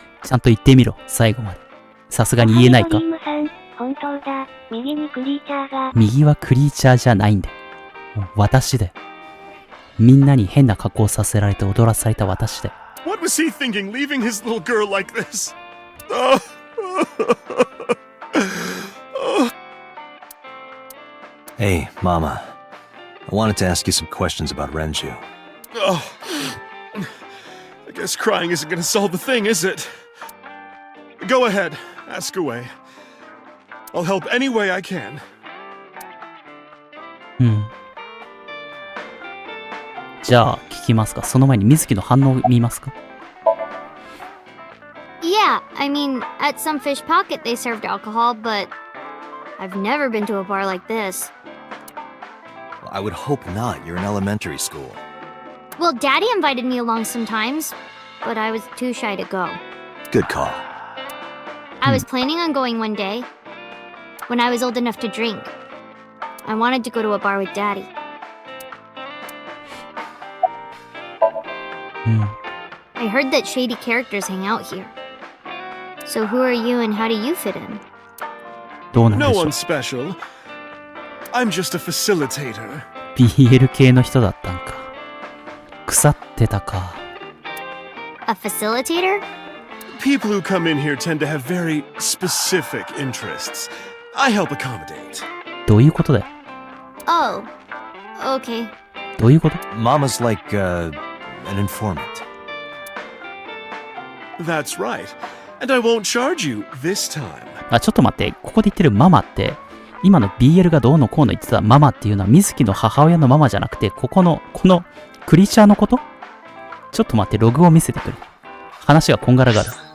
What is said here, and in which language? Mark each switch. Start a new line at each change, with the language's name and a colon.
Japanese: ちゃんと言ってみろ、最後まで。さすがに言えないか。ドリームさん、本当だ。右にクリーチャーが。右はクリーチャーじゃないんだよ。もう私だよ。みんなに変な格好させられて踊らされた私だよ。
English: What was he thinking, leaving his little girl like this? Oh. Hey, Mama. I wanted to ask you some questions about Renju. Oh. I guess crying isn't gonna solve the thing, is it? Go ahead, ask away. I'll help any way I can.
Japanese: じゃあ、聞きますか。その前に水木の反応を見ますか。
English: Yeah, I mean, at some fish pocket they served alcohol, but I've never been to a bar like this. I would hope not. You're in elementary school. Well, Daddy invited me along sometimes, but I was too shy to go. Good call. I was planning on going one day, when I was old enough to drink. I wanted to go to a bar with Daddy. I heard that shady characters hang out here. So who are you and how do you fit in?
Japanese: どうなんで
English: No
Japanese: しょう。
English: one special. I'm just a facilitator.
Japanese: BL 系の人だったんか。腐ってたか。
English: A facilitator? People who come in here tend to have very specific interests. I help accommodate.
Japanese: どういうことだよ。
English: Oh, okay.
Japanese: どういうこと？
English: Mama's like, an informant. That's right. And I won't charge you this time.
Japanese: あ、ちょっと待って。ここで言ってるママって、今の BL がどうのこうの言ってたママっていうのは水木の母親のママじゃなくて、このクリーチャーのこと？ちょっと待って、ログを見せてくれ。話がこんがらがる。